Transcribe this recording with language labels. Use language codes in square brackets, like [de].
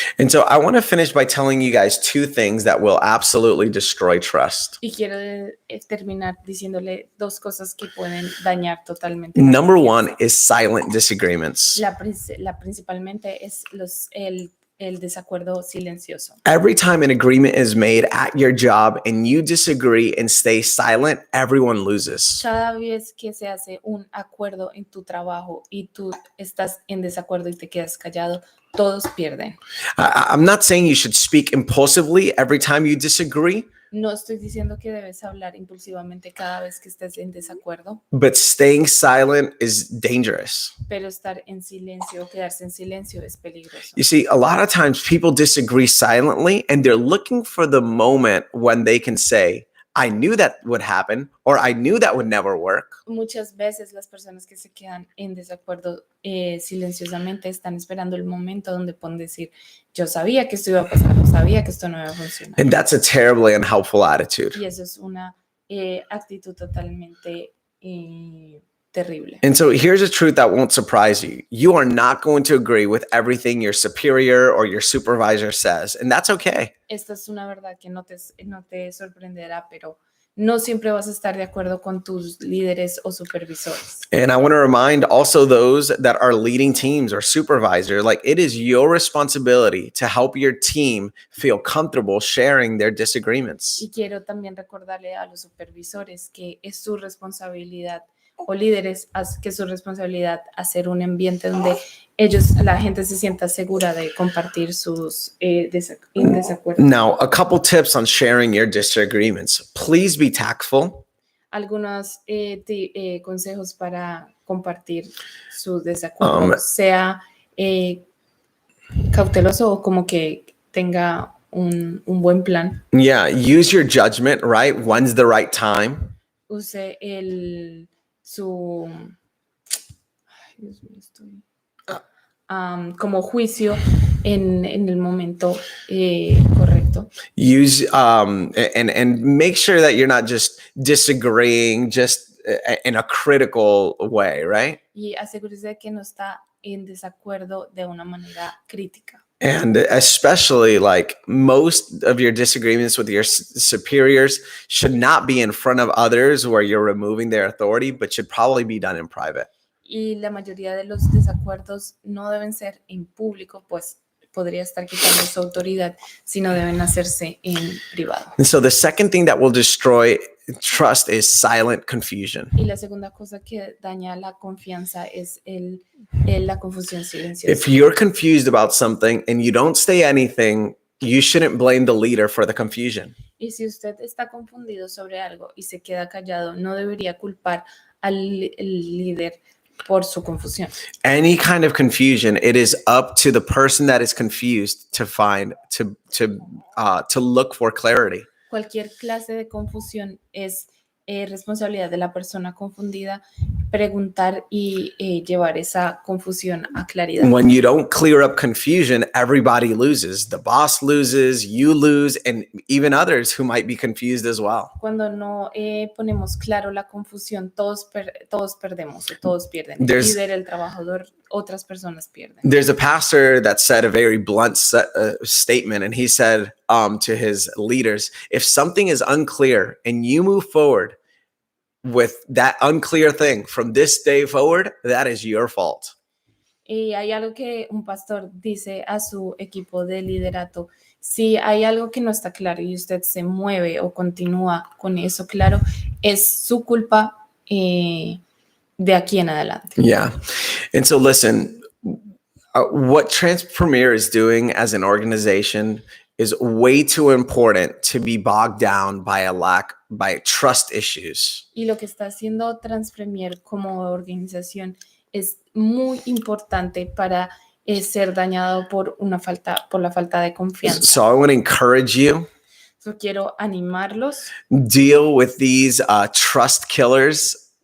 [en] And so I want to finish by telling you guys two things that will absolutely destroy trust. [es] Y quiero terminar diciéndole dos cosas que pueden dañar totalmente. la [en] Number [es] confianza. [en] one is silent disagreements. [es] La principalmente es el desacuerdo silencioso. [en] Every time an agreement is made at your job and you disagree and stay silent, everyone loses. [es] Cada vez que se hace un acuerdo en tu trabajo y tú estás en desacuerdo y te quedas callado, todos pierden. [en] I'm not saying you should speak impulsively every time you disagree, [es] No estoy diciendo que debes hablar impulsivamente cada vez que estés en desacuerdo, [en] but staying silent is dangerous. [es] pero estar en silencio o quedarse en silencio es peligroso. [en] You see, a lot of times people disagree silently and they're looking for the moment when they can say, I knew that would happen, or I knew that would never work. [es] Muchas veces las personas que se quedan en desacuerdo silenciosamente están esperando el momento donde pueden decir, yo sabía que esto iba a pasar, yo sabía que esto no iba a funcionar. [en] And that's a terribly unhelpful attitude. [es] Y eso es una actitud totalmente terrible. [en] And so here's a truth that won't surprise you. You are not going to agree with everything your superior or your supervisor says, and that's okay. [es] Esta es una verdad que no te sorprenderá, pero no siempre vas a estar de acuerdo con tus líderes o supervisores. [en] And I want to remind also those that are leading teams or supervisor, like it is your responsibility to help your team feel comfortable sharing their disagreements. [es] Y quiero también recordarle a los supervisores que es su responsabilidad o líderes que es su responsabilidad hacer un ambiente donde la gente se sienta segura de compartir sus desacuerdos. [en] Now, a couple tips on sharing your disagreements. Please be tactful. [es] Algunos consejos para compartir sus desacuerdos, sea cauteloso o como que tenga un buen plan. [en] Yeah, use your judgment, right? When's the right time? [es] Use su, ay, Dios mío, estoy, como juicio en el momento correcto. [en] Use and make sure that you're not just disagreeing just in a critical way, right? [es] Y asegúrese de que no está en desacuerdo de una manera crítica. [en] And especially like most of your disagreements with your superiors should not be in front of others where you're removing their authority, but should probably be done in private. [es] Y la mayoría de los desacuerdos no deben ser en público, pues podría estar quitando su autoridad, sino deben hacerse en privado. [en] And so the second thing that will destroy trust is silent confusion. [es] Y la segunda cosa que daña la confianza es la confusión silenciosa. [en] If you're confused about something and you don't say anything, you shouldn't blame the leader for the confusion. [es] Y si usted está confundido sobre algo y se queda callado, no debería culpar al líder por su confusión. [en] Any kind of confusion, it is up to the person that is confused to find to look for clarity. [es] Cualquier clase de confusión es responsabilidad de la persona confundida preguntar y llevar esa confusión a claridad. [en] When you don't clear up confusion, everybody loses. The boss loses, you lose, and even others who might be confused as well. [es] Cuando no ponemos claro la confusión, todos perdemos o todos pierden. El líder, el trabajador, otras personas pierden. [en] There's a pastor that said a very blunt statement, and he said to his leaders, if something is unclear and you move forward with that unclear thing from this day forward, that is your fault. [es] Y hay algo que un pastor dice a su equipo de liderato: si hay algo que no está claro y usted se mueve o continúa con eso claro, es su culpa de aquí en adelante. [en] Yeah. And so listen, what Transpremier is doing as an organization is way too important to be bogged down by trust issues. [es] Y lo que está haciendo Transpremier como organización es muy importante para ser dañado por la falta de confianza. [en] So I want to encourage you. [es] So quiero animarlos. [en] Deal with these trust killers.